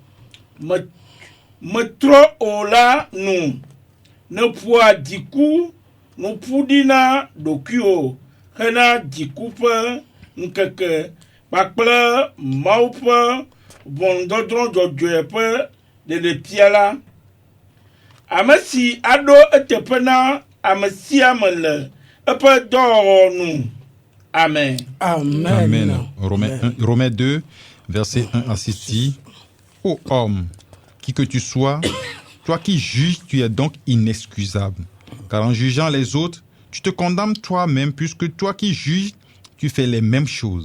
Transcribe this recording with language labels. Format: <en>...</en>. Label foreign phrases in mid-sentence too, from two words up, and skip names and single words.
<ee>metrɔ o la nu ne ƒoa dziku nuƒu ɖi na ɖokuiwo hena dziku ƒe ŋkeke kpakple Mawu ƒe ʋɔnudɔdrɔ̃ dzɔdzɔe ƒe ɖeɖefia la ame si aɖo eteƒe na ame sia ame le eƒe dɔwɔwɔ nu. Amen. Amen.</ee> <fr>Romains 2, verset 1 à 6 dit: Ô homme, qui que tu sois, Toi qui juges, tu es donc inexcusable. Car en jugeant les autres, tu te condamnes toi-même, puisque toi qui juges, tu fais les mêmes choses.</fr>